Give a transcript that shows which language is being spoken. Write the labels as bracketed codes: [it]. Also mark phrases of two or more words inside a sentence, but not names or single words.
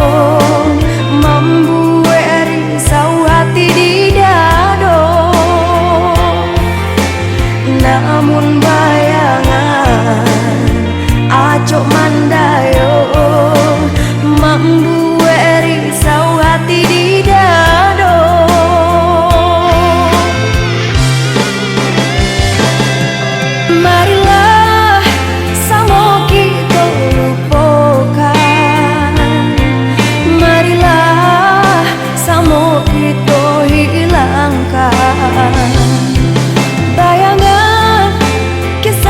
[min] membuat risau hati di dado namun bayangan acok mandayo membuat risau hati di dado [id] marilah sama kita lupakan marilah sama kita hilangkan bayangan